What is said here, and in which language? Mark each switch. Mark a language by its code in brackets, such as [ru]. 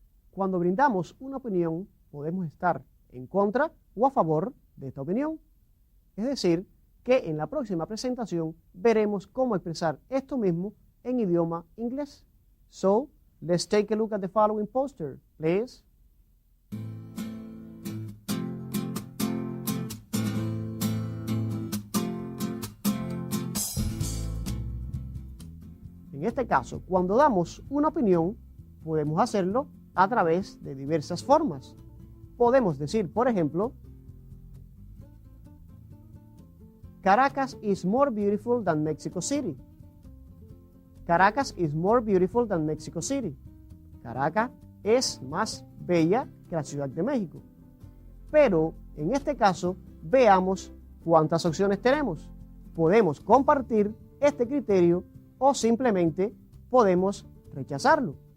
[es] cuando brindamos una opinión, podemos estar en contra o a favor de esta opinión. Es decir, que en la próxima presentación veremos cómo expresar esto mismo en idioma inglés. [en] So, let's take a look at the following poster, please. [es] En este caso, cuando damos una opinión, podemos hacerlo a través de diversas formas. Podemos decir, por ejemplo, [en] Caracas is more beautiful than Mexico City. Caracas is more beautiful than Mexico City. [es] Caracas es más bella que la Ciudad de México. Pero, en este caso, veamos cuántas opciones tenemos. Podemos compartir este criterio o simplemente podemos rechazarlo.